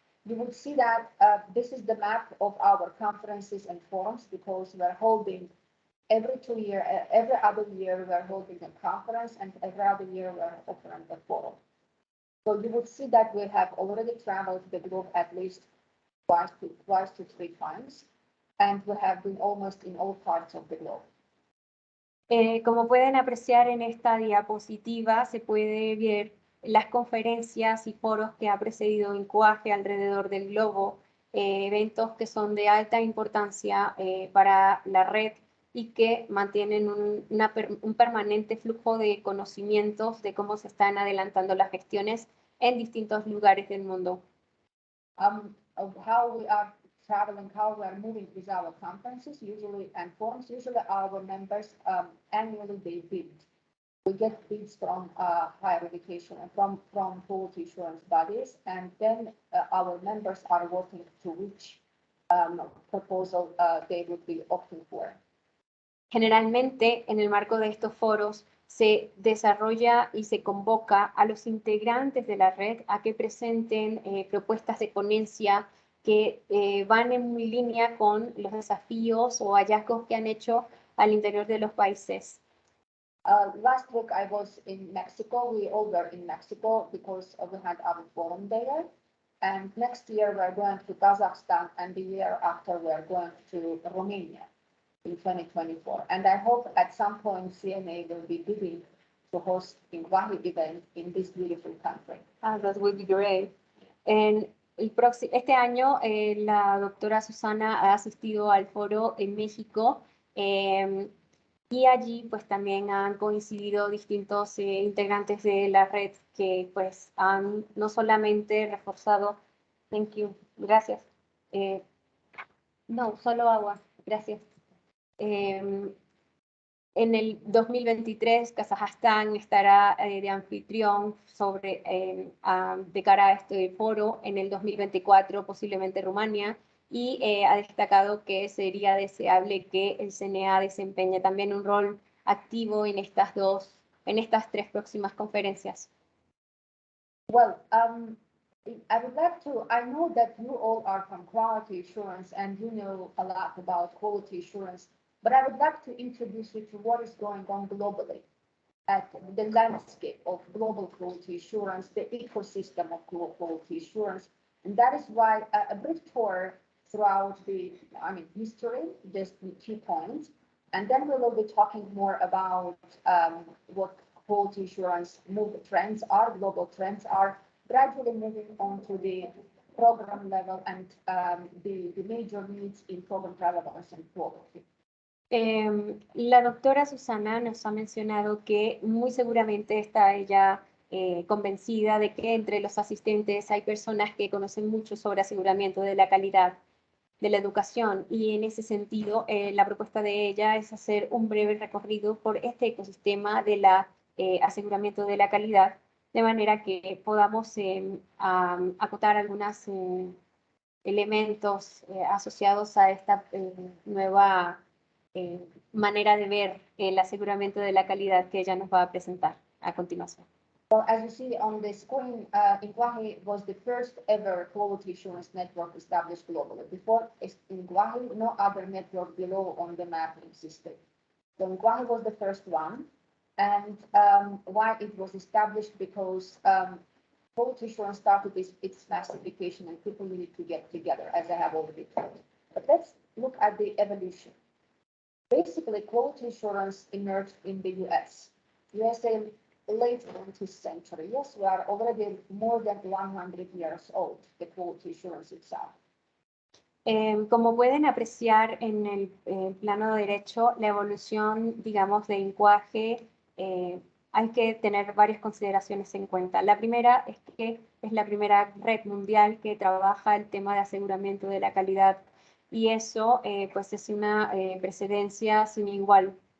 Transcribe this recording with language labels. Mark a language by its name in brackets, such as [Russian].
[English] You will see that this is the map of our conferences and forums, because we're holding every other year we're holding a conference, and every other year we're offering a forum. So you would see that we have already traveled the globe at least twice to three times, and we have been almost in all parts of the globe. [Spanish] Como pueden apreciar en esta diapositiva, se puede ver las conferencias y foros que ha precedido INQAAHE alrededor del globo, eventos que son de alta importancia para la red y que mantienen un permanente flujo de conocimientos de cómo se están adelantando las gestiones en distintos lugares del mundo. [English] Of how we are traveling, how we are moving with our conferences, usually and forums. Usually our members annually they bid. We get bids from higher education and from quality assurance bodies, and then our members are working to which proposal they would be opting for. [Spanish] Generalmente, en el marco de estos foros, se desarrolla y se convoca a los integrantes de la red a que presenten propuestas de ponencia que van en línea con los desafíos o hallazgos que han hecho al interior de los países. [English] Last week I was in Mexico. We all were in Mexico because we had our forum there. And next year we're going to Kazakhstan, and the year after we're going to Romania in 2024. And I hope at some point CNA will be bidding to host INQAAHE event in this beautiful country. That would be great. [Spanish] Este año la doctora Susana ha asistido al foro en México y allí pues también han coincidido distintos integrantes de la red que pues han no solamente reforzado, [English] thank you, [Spanish] gracias, no, solo agua, gracias. En el 2023, Kazajstán estará de anfitrión de cara a este foro. En el 2024, posiblemente Rumania. Y ha destacado que sería deseable que el CNA desempeñe también un rol activo en estas tres próximas conferencias. [English] Well, I would like to, I know that you all are from quality assurance and you know a lot about quality assurance. But I would like to introduce you to what is going on globally at the landscape of global quality assurance, the ecosystem of global quality assurance. And that is why a brief tour throughout the history, just the key points. And then we will be talking more about what quality assurance trends are, global trends are, gradually moving on to the program level and the major needs in program relevance and quality. [Spanish] La doctora Susana nos ha mencionado que muy seguramente está ella convencida de que entre los asistentes hay personas que conocen mucho sobre aseguramiento de la calidad de la educación y en ese sentido la propuesta de ella es hacer un breve recorrido por este ecosistema de la aseguramiento de la calidad de manera que podamos acotar algunos elementos asociados a esta nueva manera de ver el aseguramiento de la calidad que ella nos va a presentar a continuación. [English] Well, as you see on the screen, INQAAHE was the first ever quality assurance network established globally. Before INQAAHE, no other network below on the map existed. So INQAAHE was the first one, and why it was established because quality assurance started its massification and people needed to get together, as I have already told. But let's look at the evolution. Basically, quality assurance emerged in the USA late 20th century. Yes, we are already more than 100 years old, the quality assurance itself. [Spanish] Como pueden apreciar en el plano derecho, la evolución, digamos, de INQAAHE, hay que tener varias consideraciones en cuenta. La primera es que es la primera red mundial que trabaja el tema de aseguramiento de la calidad y eso pues es una precedencia sin igual.